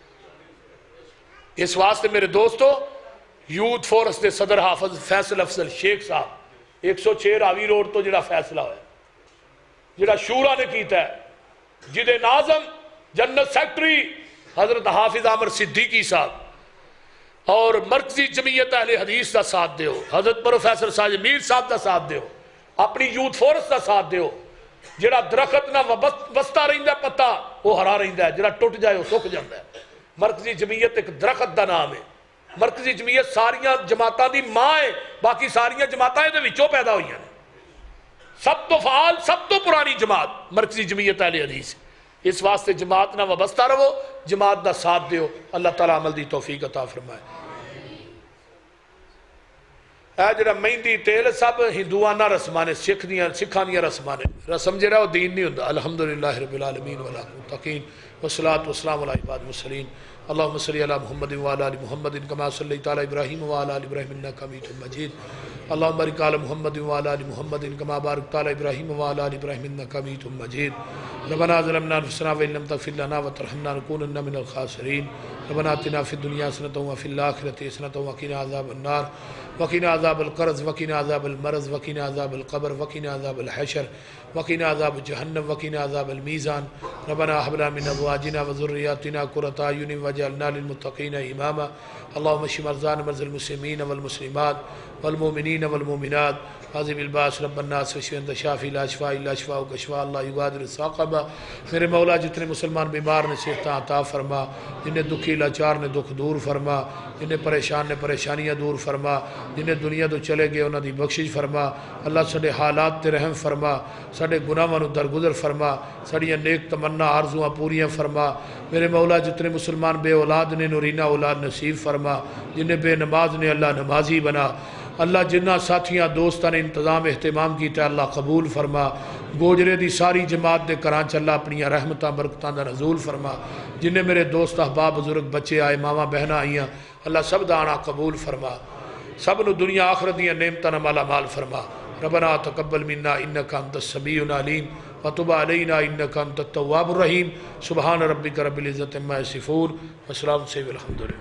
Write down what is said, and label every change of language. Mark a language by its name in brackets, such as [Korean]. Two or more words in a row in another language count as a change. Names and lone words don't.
[Punjabi] اس واسطے میرے دوستو یوتھ فورس دے صدر حافظ فیصل افضل شیخ صاحب 106 راوی روڈ تو جڑا فیصلہ ہویا جڑا شورا نے کیتا ہے جدے ناظم [English] General Secretary [Punjabi] حضرت حافظ عامر صدیقی صاحب اور مرکزی جمعیت اہل حدیث دا ساتھ دیو حضرت پروفیسر ساجد میر صاحب دا ساتھ دیو اپنی یوتھ فورس دا ساتھ دیو. جڑا درخت نہ وستا رہندا پتا وہ ہرا رہندا ہے جڑا ٹوٹ جائے وہ سک جاندا ہے. مرکزی جمعیت ایک درخت دا نام ہے. مرکزی جمعیت ساریاں جماعتاں دی ماں ہے باقی ساریاں جماعتاں دے وچوں پیدا ہوئی ہیں. سب تو فعال سب تو پرانی جماعت مرکزی جمعیت اہل حدیث. اس واسطے جماعت نہ وابستہ رہو جماعت دا ساتھ دیو. اللہ تعالیٰ عمل دی توفیق عطا فرمائے. اے جڑا مہندی تیل سب ہندوانہ رسمانے سکھاں دیاں رسمانے رسم جڑا وہ دین نہیں ہوندا. [Arabic] الحمدللہ رب العالمین والمتقین والصلاة والسلام علی عباد المرسلین. اللہم صلی علی محمد وعلی آل محمد کما صلیت علی ابراہیم وعلی آل ابراہیم انک حمید مجید. اللہم بارک علی محمد وعلی آل محمد کما بارکت علی ابراہیم وعلی آل ابراہیم انک حمید مجید. ربنا ظلمنا انفسنا وان لم تغفر لنا وترحمنا لنكونن من الخاسرین. ربنا آتنا فی الدنیا حسنۃ وفی الآخرۃ حسنۃ وقنا عذاب النار وقنا عذاب القرض وقنا عذاب المرض وقنا عذاب القبر وقنا عذاب الحشر وقنا عذاب جہنم وقنا عذاب المیزان. ربنا هب لنا من ازواجنا وذرياتنا قرة اعين واجعلنا للمتقين اماما. اللهم اشف مرضانا ومرضى المسلمين والمسلمات والمؤمنين والمؤمنات. عظیم الباس رب الناس واشف انت شافی لا شفاء الا شفاءک شفاء لا یغادر سقما. [Punjabi] میرے مولا جتنے مسلمان بیمار نے صحتاں عطا فرما. جنہیں دکھی لاچار نے دکھ دور فرما. جنہیں پریشان نے پریشانیاں دور فرما. جنہیں دنیا تو چلے گئے انہاں دی بخشش فرما. اللہ ساڈے حالات تے رحم فرما. ساڈے گناہاں نوں درگزر فرما. ساڈیاں نیک تمنا آرزواں پوریاں فرما. میرے مولا جتنے مسلمان بے اولاد نے نورینہ اولاد نصیب فرما. جنہیں بے نماز نے اللہ نمازی بنا. اللہ جنہ ساتھیاں دوستاں نے انتظام اہتمام کیتا اللہ قبول فرما. گوجرے دی ساری جماعت دے کران چ اللہ اپنی رحمتاں برکتاں دا نزول فرما. جنہیں میرے دوست احباب بزرگ بچے آئے ماما بہناں آئیاں اللہ سب دا آنا قبول فرما. سب نو دنیا آخرت دیاں نعمتاں مالا مال فرما. [Arabic] ربنا تقبل منا انک انت السمیع العلیم وتب علینا انک انت التواب الرحیم. سبحان ربک رب العزت عما یصفون وسلام والحمد للہ.